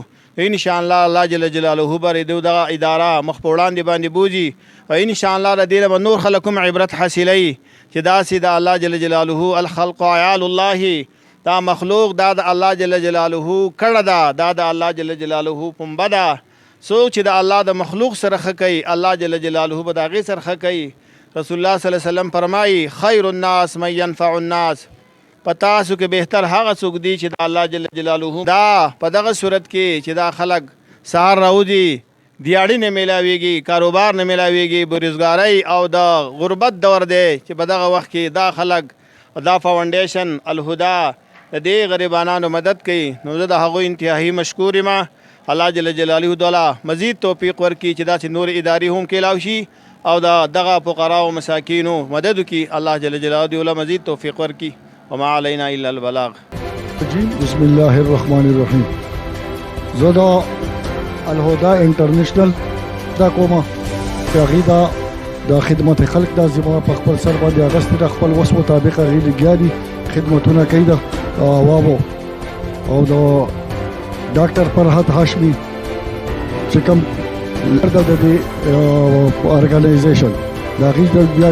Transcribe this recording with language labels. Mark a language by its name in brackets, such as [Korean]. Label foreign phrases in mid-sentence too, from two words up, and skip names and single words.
[Pashto] انشاءالله الله جل جلاله بر دو دغه اداره مخ په وړاندې باندې بوځي او انشاءالله د دې نه به نور خلک هم عبرت حاصلوي چې داسې د الله جل جلاله [Arabic] الخلق عیال الله [Pashto] دا مخلوق دا د الله جل جلاله کړه دا د الله جل جلاله پنبه ده. څوک چې د الله د مخلوق سره ښه کوي الله جل جلاله به د هغې سره ښه کوي. رسول الله [Arabic] صلی الله علیه وسلم [Pashto] فرمایي [Arabic] خیر الناس من ينفع الناس، [Pashto] په تاسو کې بهتر هغه څوک دی چې د الله جل جلاله دا په دغه صورت کې چې دا خلک سهار راوځي دیاړي نه میلاویږي، کاروبار نه میلاویږي، بېروزګارۍ او د غربت دور دی چې په دغه وخت کې دا خلک دا فاونډیشن الهدا د دې غریبانانو مدد کوي. نو زه د هغوی انتهایی مشکور یم. الله جل جلاله تعالی مزید توفیق ورکړي چې داسې نور ادارې هم کېلاو شي او دغه فقرا او مساکینو مدد وکړي. الله جل جلاله تعالی مزید توفیق ورکړي. [Arabic] وما علینا الا البلاغ. بسم الله الرحمن الرحیم. [Pashto] زه د الهدا انټرنیشنل دا کومه هغې د خدمت خلق دا زما په خپل سر باندې اغوستې ده، خپل وس مطابق هغې لګیا دي، خدمتونه کوي د عوامو او د ډاکټر فرحت هاشمي چې کوم لرده د دې ارګنایزیشن د هغې بیا